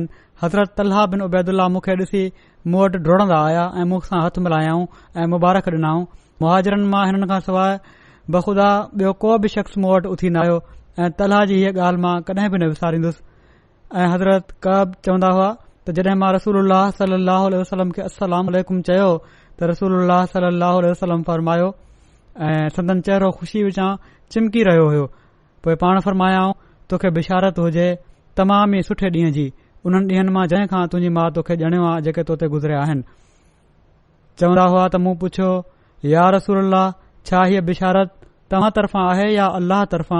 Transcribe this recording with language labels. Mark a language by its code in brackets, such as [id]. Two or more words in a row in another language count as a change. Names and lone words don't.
[sd] हज़रत तलहा बिन उबैदुल्लाह मूंखे ॾिसी मूं वटि डोड़ंदा आया ऐं मूंसां हथ मिलायाऊं ऐं मुबारक ॾिनाऊं। मुहाजिरनि मां हिननि खां सवाइ बख़ुदा ॿियो को बि शख़्स मूं वटि उथी न आयो ऐं तलहा जी हीअ ॻाल्हि मां कॾहिं बि न विसारींदुसि। ऐं हज़रत कब चवंदा हुआ त जॾहिं मां रसूलुल्लाह [ar] صلى الله عليه وسلم [sd] खे [ar] السلام عليكم [sd] चयो त रसूलुल्लाह [ar] صلى الله عليه وسلم [sd] फरमायो ऐं संदन चहिरो ख़ुशी विचां चिमकी रहियो हुयो। पोइ पाण फरमायाऊं, तोखे बिशारत हुजे तमाम ई सुठे ॾींहं जी, उन्हनि ॾींहनि मां जंहिं खां तुंहिंजी माउ तोखे ॼणियो आहे जेके तो ते गुज़रिया आहिनि। चवंदा हुआ त मूं पुछियो, [ar] يا رسول الله, [sd] छा हीअ बिशारत तव्हां तरफ़ां आहे या अल्लाह तरफ़ां?